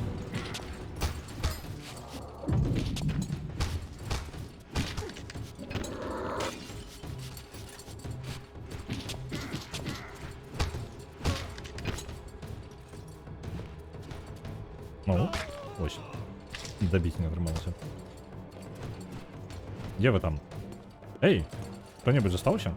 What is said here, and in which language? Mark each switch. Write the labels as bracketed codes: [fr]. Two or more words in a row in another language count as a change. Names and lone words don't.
[uk] Ну, ось. [be] Добить не атрымалася. [ru] Где вы там? Эй! Кто-нибудь застаўся?